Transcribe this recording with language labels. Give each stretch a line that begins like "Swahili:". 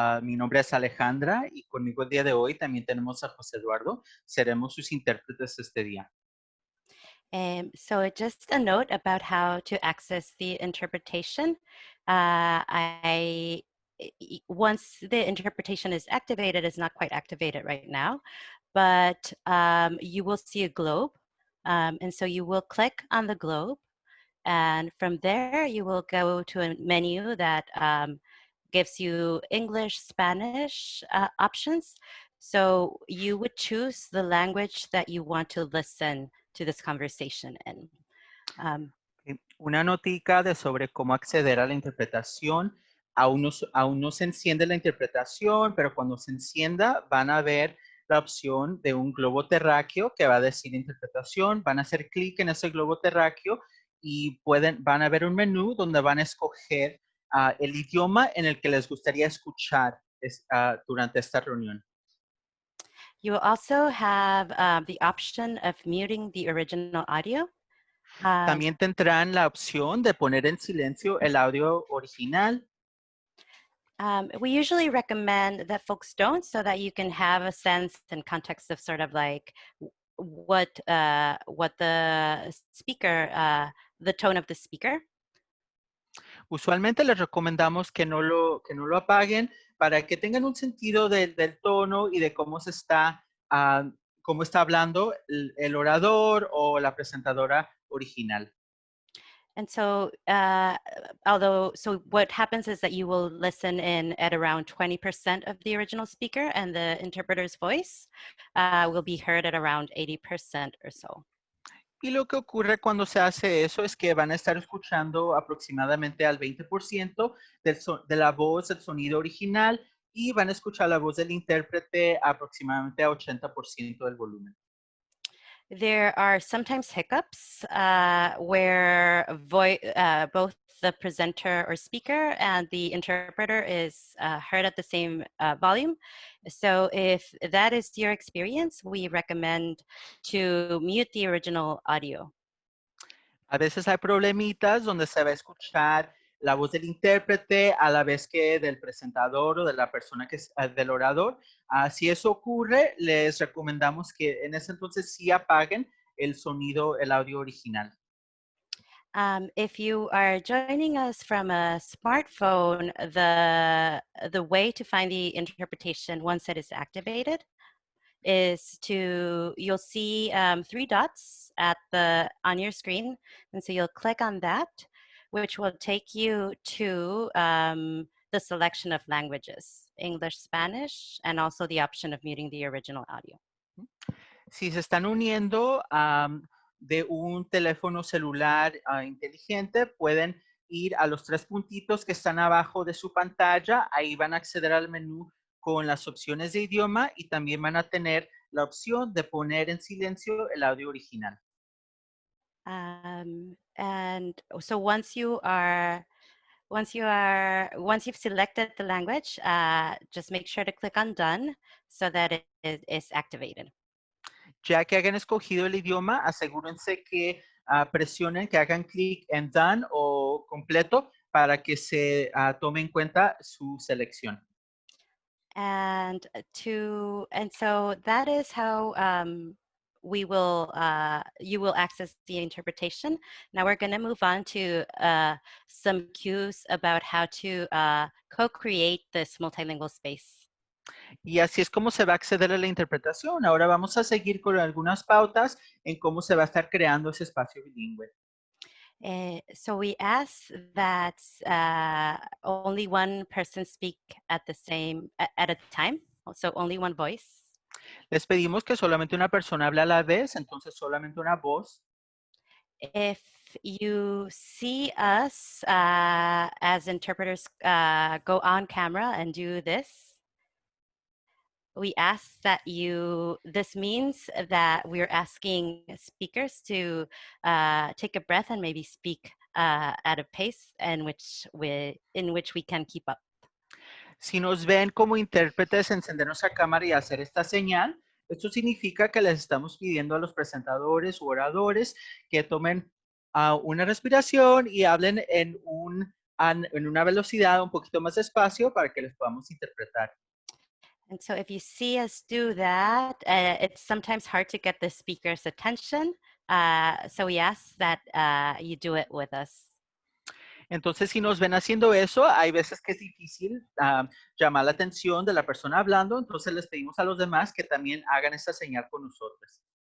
Spanish: Mi nombre es Alejandra y conmigo el día de hoy también tenemos a José Eduardo. Seremos sus intérpretes este día.
English: So just a note about how to access the interpretation. Once the interpretation is activated, it's not quite activated right now, but you will see a globe. And so you will click on the globe, and from there you will go to a menu that gives you English, Spanish options. So you would choose the language that you want to listen to this conversation in.
Spanish: Una notica sobre cómo acceder a la interpretación. Aún no se enciende la interpretación, pero cuando se encienda van a ver la opción de un globo terráqueo que va a decir interpretación. Van a hacer clic en ese globo terráqueo y van a ver un menú donde van a escoger el idioma en el que les gustaría escuchar durante esta reunión.
English: You will also have the option of muting the original audio.
Spanish: También tendrán la opción de poner en silencio el audio original.
English: We usually recommend that folks don't, so that you can have a sense and context of sort of like what the speaker, the tone of the speaker.
Spanish: Usualmente les recomendamos que no lo apaguen para que tengan un sentido del tono y de cómo está hablando el orador o la presentadora original.
English: And so, so what happens is that you will listen in at around 20% of the original speaker, and the interpreter's voice will be heard at around 80% or so.
Spanish: Y lo que ocurre cuando se hace eso es que van a estar escuchando aproximadamente al 20% de la voz, el sonido original, y van a escuchar la voz del intérprete aproximadamente a 80% del volumen.
English: There are sometimes hiccups where both the presenter or speaker and the interpreter is heard at the same volume. So if that is your experience, we recommend to mute the original audio.
Spanish: A veces hay problemitas donde se va a escuchar la voz del intérprete a la vez que del presentador o de la persona que es del orador. Si eso ocurre, les recomendamos que en ese entonces sí apaguen el sonido, el audio original.
English: If you are joining us from a smartphone, the way to find the interpretation once it is activated is you'll see 3 dots on your screen, and so you'll click on that, which will take you to the selection of languages, English, Spanish, and also the option of muting the original audio.
Spanish: Si se están uniendo de un teléfono celular inteligente, pueden ir a los 3 puntitos que están abajo de su pantalla. Ahí van a acceder al menú con las opciones de idioma y también van a tener la opción de poner en silencio el audio original.
English: And so once you've selected the language, just make sure to click on done so that it is activated.
Spanish: Ya que hayan escogido el idioma, asegúrense que presionen, que hagan clic en done o completo para que se tome en cuenta su selección.
English: And so that is how you will access the interpretation. Now we're going to move on to some cues about how to co-create this multilingual space.
Spanish: Y así es como se va a acceder a la interpretación. Ahora vamos a seguir con algunas pautas en cómo se va a estar creando ese espacio bilingüe.
English: So we ask that only one person speak at a time, so only one voice.
Spanish: Les pedimos que solamente una persona hable a la vez, entonces solamente una voz.
English: If you see us as interpreters go on camera and do this, we ask that this means that we're asking speakers to take a breath and maybe speak at a pace in which we can keep up.
Spanish: Si nos ven como intérpretes encender nuestra cámara y hacer esta señal, esto significa que les estamos pidiendo a los presentadores u oradores que tomen una respiración y hablen en una velocidad un poquito más despacio para que les podamos interpretar.
English: And so if you see us do that, it's sometimes hard to get the speaker's attention. So we ask that you do it with us.
Spanish: Entonces, si nos ven haciendo eso, hay veces que es difícil llamar la atención de la persona hablando, entonces les pedimos a los demás que también hagan esa señal con nosotros.